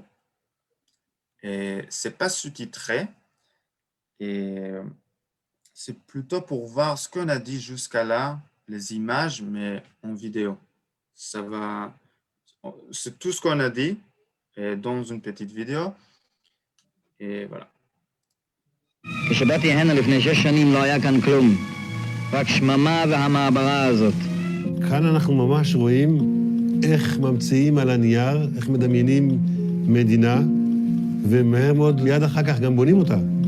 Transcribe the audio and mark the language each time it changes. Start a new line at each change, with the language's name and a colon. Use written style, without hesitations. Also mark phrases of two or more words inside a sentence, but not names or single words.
French: Et c'est pas sous-titré. Et c'est plutôt pour voir ce qu'on a dit jusqu'à là, les images, mais en vidéo. C'est tout ce qu'on a dit dans une petite vidéo. Et voilà.
Hebrew: כשבאתי הנה לפני 6 שנים לא היה כאן כלום, רק שממה והמעברה הזאת. כאן אנחנו ממש רואים איך ממציאים על הנייר, איך מדמיינים מדינה, ומהר מאוד מיד אחר כך גם בונים אותה.